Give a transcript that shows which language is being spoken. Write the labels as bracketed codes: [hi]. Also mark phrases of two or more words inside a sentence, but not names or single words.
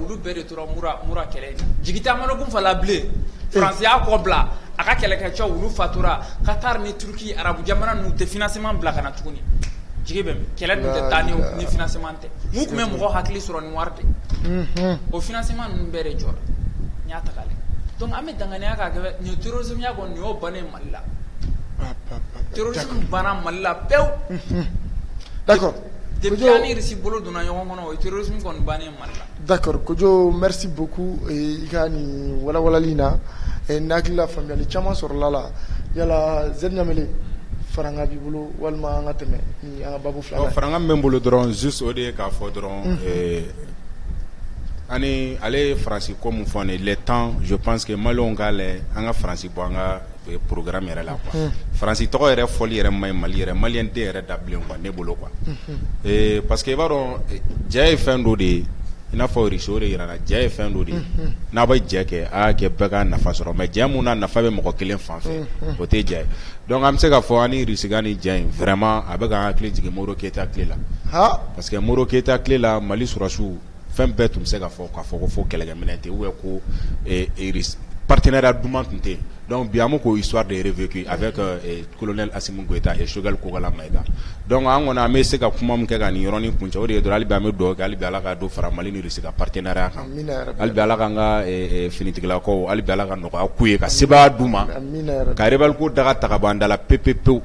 [bm] olu bɛɛ de tora mura kɛlɛ in jigi tɛ Amadu Kunfa la bilen Faransi y'a kɔ bila a ka kɛlɛkɛcɛw olu fatura Qatar ni Turquie arabu jamana ninnu tɛ financement bila ka na tuguni jigi bɛ kɛlɛ dun tɛ taa ni financement tɛ mun tun bɛ mɔgɔ hakili sɔrɔ ni wari de o financement ninnu bɛɛ de jɔra n y'a ta k'a lajɛ donc an bɛ danganiya k'a kɛ nin terrorisme ya kɔni nin y'o bannen Mali la terrorisme banna Mali la pewu [fr] d'accord [bm] depuis ani Russie bolo donna ɲɔgɔn kɔnɔ o ye terrorisme kɔni bannen Mali la [fr] d'accord Kojo merci beaucoup [bm] i ka nin walawalali na n'akila faamuyali caman sɔrɔla la yala Z Ɲamele faranga b'i bolo walima an ka tɛmɛ ni an ka babu filanan faranga min bɛ n bolo dɔrɔn juste o de ye k'a fɔ dɔrɔn ani ale ye Faransi ko min fɔ nin [fr] le temps je pense que Maliens [bm] ka lajɛ an ka Faransi bɔ an ka programme yɛrɛ la quoi Faransi tɔgɔ yɛrɛ fɔli yɛrɛ man ɲi Mali yɛrɛ Malien den yɛrɛ dabilen quoi ne bolo quoi [fr] parce que [bm] i b'a dɔn jɛ ye fɛn dɔ de ye i n'a fɔ Riso o de yira na jɛ ye fɛn dɔ de ye n'a bɛ jɛ kɛ a kɛ bɛɛ ka nafa sɔrɔ mais jɛ mun na nafa bɛ mɔgɔ kelen fan fɛ o tɛ jɛ ye donc an bɛ se ka fɔ ani Risiga ni jɛ in vraiment a bɛ k'an hakili jigin Moro Keyita tile la [fr] parce que [bm] Moro Keyita tile la Mali sɔrɔsiw fɛn bɛɛ tun bɛ se ka fɔ ko fo kɛlɛkɛminɛn tɛ [fr] ou bien [bm] ko partenariat duman tun tɛ yen donc bi an bɛ k'o [fr] histoire de revécu avec colonel Assimi Goïta et Choguel Kokala Maïga [bm] donc an kɔni an bɛ se ka kuma min kɛ ka nin yɔrɔnin kuncɛ o de ye dɔrɔn hali bi an bɛ dugawu kɛ hali bi Ala ka dɔ fara Mali ni Russie ka partenariat kan hali bi Ala k'an ka finitigilakaw hali bi Ala ka nɔgɔya k'u ye ka sebaya d'u ma ka rebelle ko daga ta ka bɔ an da la pewu